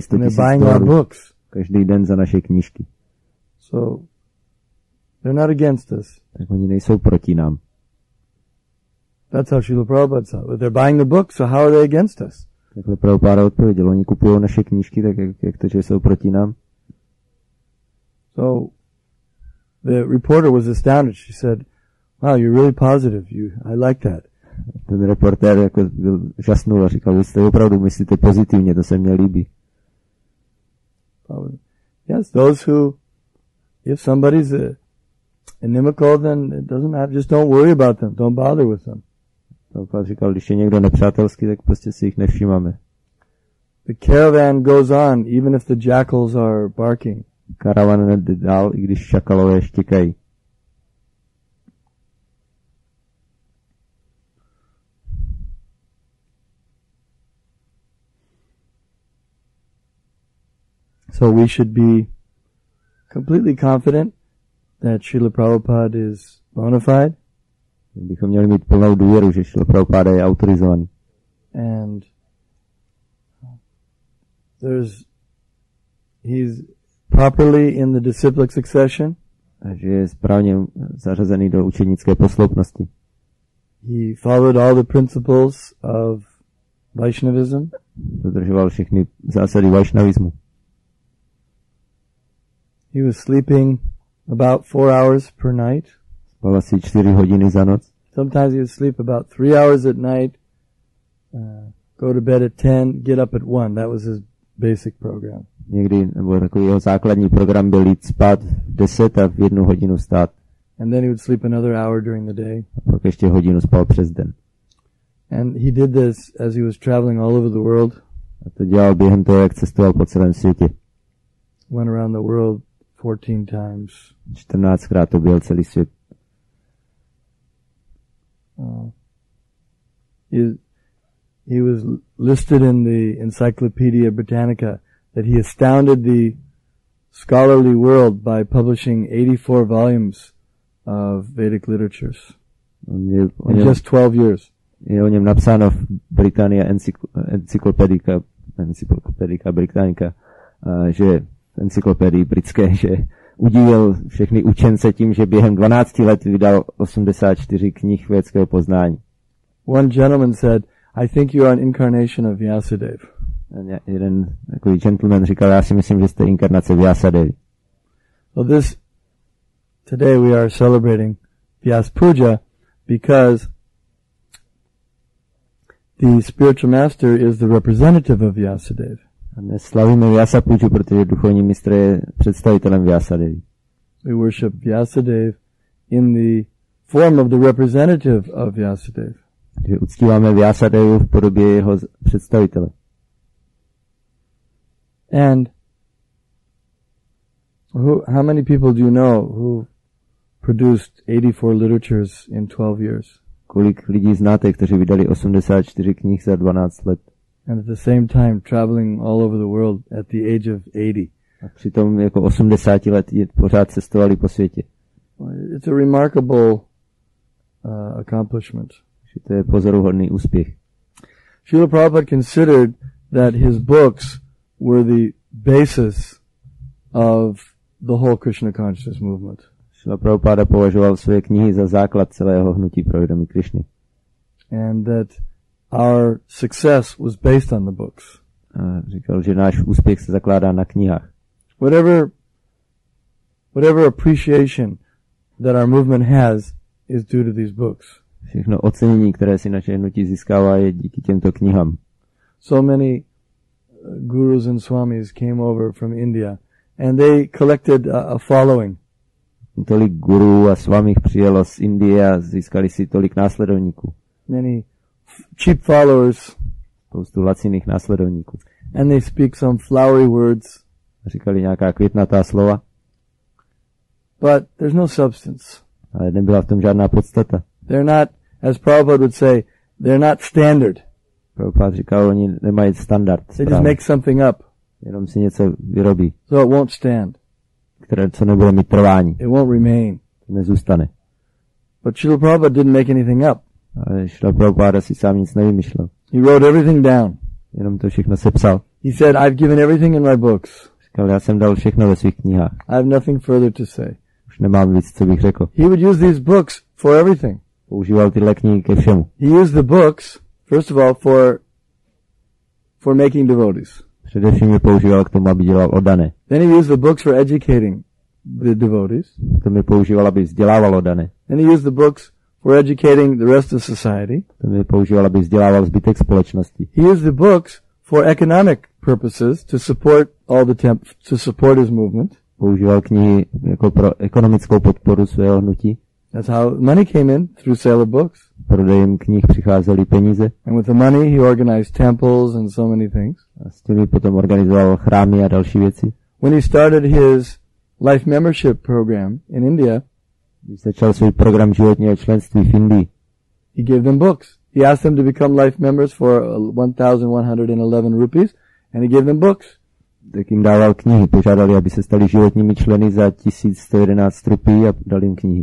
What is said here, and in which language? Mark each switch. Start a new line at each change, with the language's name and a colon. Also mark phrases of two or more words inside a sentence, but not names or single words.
Czech: $100,000 každý den za naše knížky.
English: So, they're not against us.
Czech: Tak oni nejsou proti nám.
English: That's how Srila Prabhupada saw it. They're buying the book, so how are they against us?
Czech: Takhle Prabhupada odpověděl. Oni kupují naše knížky, tak jak to, že jsou proti nám.
English: So, the reporter was astounded. She said, wow, you're really positive. I like that.
Czech: Ten reportér jako byl žasnul a říkal, vy jste opravdu myslíte pozitivně, to se mně líbí.
English: Yes, those who, if somebody's inimical, then it doesn't matter. Just don't worry about them. Don't bother with them.
Czech: Prabhupada říkal, když je někdo nepřátelský, tak prostě si jich nevšímáme.
English: The caravan goes on, even if the jackals are barking.
Czech: Karavan jde dál, i když šakalové štěkají.
English: So we should be completely confident that Srila Prabhupada is bona fide.
Czech: Bychom měli mít plnou důvěru, že Srila Prabhupada je autorizovaný.
English: And he's properly in the disciplic succession.
Czech: Takže je správně zařazený do učednické posloupnosti.
English: He followed all the principles of Vaishnavism.
Czech: Dodržoval všechny zásady Vaishnavismu.
English: He was sleeping about 4 hours per night.
Czech: Spal asi 4 hodiny za noc.
English: Sometimes he would sleep about 3 hours at night, go to bed at 10, get up at 1. That was his basic program.
Czech: Někdy, nebo takový jeho základní program byl jít spát v 10 a v 1 hodinu vstát.
English: And then he would sleep another hour during the day.
Czech: A pak ještě hodinu spal přes den.
English: And he did this as he was traveling all over the world.
Czech: A to dělal během toho, jak cestoval po celém světě.
English: Went around the world 14 times.
Czech: 14krát to byl celý svět.
English: He was listed in the Encyclopedia Britannica that he astounded the scholarly world by publishing 84 volumes of Vedic literatures in just 12 years.
Czech: Je o něm napsáno v Británii encyklopedika Britannica, že v encyklopedii britské, že udivil všechny učence tím, že během 12 let vydal 84 knih vědeckého poznání.
English: One gentleman said, I think you are an incarnation of Vyasadeva.
Czech: Jeden takový gentleman říkal, já si myslím, že jste inkarnace Vyasadevy.
English: So today we are celebrating Vyas Puja because the spiritual master is the representative of Vyasadeva.
Czech: A dnes slavíme Vyasa Puju, protože duchovní mistr je představitelem Vyasadevy.
English: We worship Vyasadeva in the form of the representative of Vyasadeva.
Czech: Že uctíváme Vyasadevu v podobě jeho představitele.
English: And how many people do you know who produced 84 literatures in 12 years?
Czech: Kolik lidí znáte, kteří vydali 84 knih za 12 let?
English: And at the same time traveling all over the world at the age of 80.
Czech: A přitom jako 80 let pořád cestovali po světě.
English: It's a remarkable accomplishment.
Czech: Že to je pozoruhodný úspěch.
English: Srila Prabhupada considered that his books were the basis of the whole Krishna consciousness movement.
Czech: Srila Prabhupada považoval své knihy za základ celého hnutí pro vědomí Krishny.
English: And that our success was based on the books.
Czech: A říkal, že náš úspěch se zakládá na knihách.
English: Whatever appreciation that our movement has is due to these books.
Czech: Všechno ocenění, které si naše hnutí získává, je díky těmto knihám.
English: So many gurus and swamis came over from India and they collected a following.
Czech: Tolik gurů a swamích přijelo z Indie a získali si tolik následovníků.
English: Many cheap followers.
Czech: Spoustu laciných následovníků.
English: And they speak some flowery words.
Czech: Říkali nějaká květnatá slova.
English: But there's no substance.
Czech: Ale nebyla v tom žádná podstata.
English: They're not, as Prabhupada would say, they're not standard.
Czech: Prabhupada říkal, oni nemají standard.
English: They just make something up.
Czech: Jenom si něco vyrobí.
English: So it won't stand.
Czech: Co nebude mít trvání.
English: It won't remain.
Czech: To nezůstane.
English: But Srila Prabhupada didn't make anything up.
Czech: Ale Srila Prabhupada si sám nic nevymyšlel.
English: He wrote everything down.
Czech: Jenom to všechno sepsal.
English: He said, I've given everything in my books.
Czech: Říkal, já jsem dal všechno ve svých knihách.
English: I have nothing further to say.
Czech: Už nemám víc, co bych řekl.
English: He would use these books for everything.
Czech: Používal tyhle knihy ke všemu.
English: He used the books, first of all, for making devotees.
Czech: Především je používal k tomu, aby dělal oddané.
English: Then he used the books for educating the devotees.
Czech: To mi používal, aby vzdělával oddané.
English: Then he used the books for educating the rest of society.
Czech: To mi používal, aby vzdělával zbytek společnosti.
English: He used the books for economic purposes to support all the to support his movement.
Czech: Používal knihy jako pro ekonomickou podporu svého hnutí.
English: That's how money came in, through sale of books.
Czech: Prodejem knih přicházely peníze.
English: And with the money he organized temples and so many things.
Czech: A s těmi potom organizoval chrámy a další věci.
English: When he started his life membership program in India,
Czech: když začal svůj program životního členství v Indii,
English: he gave them books. He asked them to become life members for 1,111 rupees, and he gave them books.
Czech: Tak jim dával knihy, požádali, aby se stali životními členy za 1111 rupí a dal jim knihy.